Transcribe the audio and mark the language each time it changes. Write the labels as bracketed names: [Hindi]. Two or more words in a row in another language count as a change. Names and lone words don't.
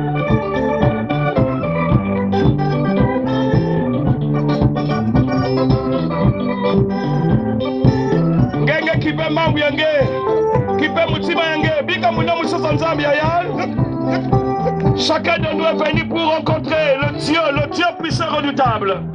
[Kituba (Democratic Republic of Congo)] Ngenge kipe mambu yange, kipe mutima yange, bika muna musosa nzambi ya. [French] Chacun de nous est venu pour rencontrer le Dieu puissant redoutable.